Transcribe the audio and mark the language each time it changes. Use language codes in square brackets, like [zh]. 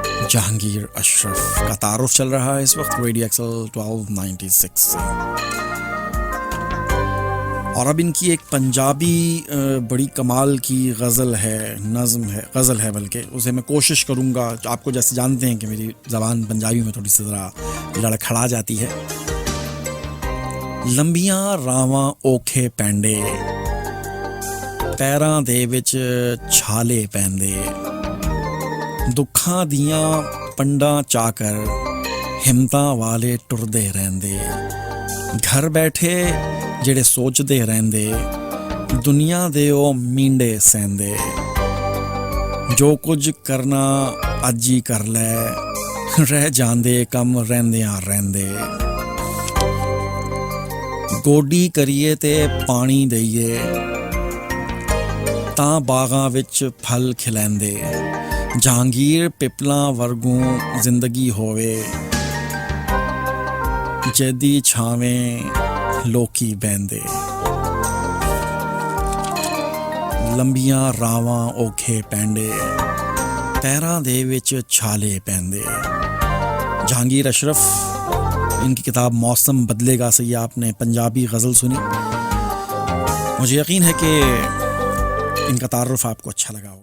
[ur] جہانگیر اشرف کا تعارف چل رہا ہے اس وقت ریڈیو ایکسل 1296 سے. اور اب ان کی ایک پنجابی بڑی کمال کی غزل ہے, نظم ہے, غزل ہے بلکہ, اسے میں کوشش کروں گا. آپ کو جیسے جانتے ہیں کہ میری زبان پنجابی میں تھوڑی سی ذرا لڑکھڑا جاتی ہے. [pa] لمبیاں راواں اوکھے پینڈے, پیراں دے وچ چھالے پیندے, دکھاں دیاں پنڈاں چا کر ہمتاں والے ٹردے رہندے. گھر بیٹھے جڑے سوچدے رہندے, دنیا دے او مینڈے سہندے. جو کچھ کرنا اج ہی کر لے, رہ جاندے کم رہندیاں رہندے. گوڈی کریے تے پانی دئیے, تاں باغاں وچ پھل کھلیندے. جہانگیر پپلاں ورگوں زندگی ہووے, جدی چھاویں لوکی بیندے. لمبیاں راواں اوکھے پینڈے, پیراں دے وچ چھالے پیندے. [ur] جہانگیر اشرف, ان کی کتاب موسم بدلے گا سے یہ آپ نے پنجابی غزل سنی. مجھے یقین ہے کہ ان کا تعارف آپ کو اچھا لگا ہو.